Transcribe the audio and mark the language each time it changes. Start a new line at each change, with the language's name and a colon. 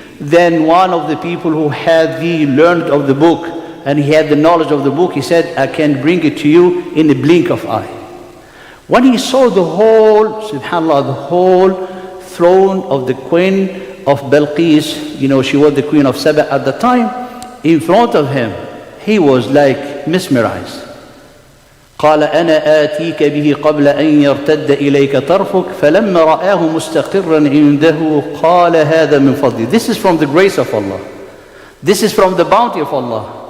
English: Then one of the people who had learned of the book, and he had the knowledge of the book, he said, I can bring it to you in a blink of eye. When he saw the whole, subhanAllah, the whole throne of the queen of Balqis, she was the queen of Saba at the time, in front of him, he was like mesmerized.
Arabic: قال أنا آتيك به قبل أن يرتد إليك طرفك فلما رآه مستقرا عنده قال هذا من فضلي.
English: This is from the grace of Allah. This is from the bounty of Allah.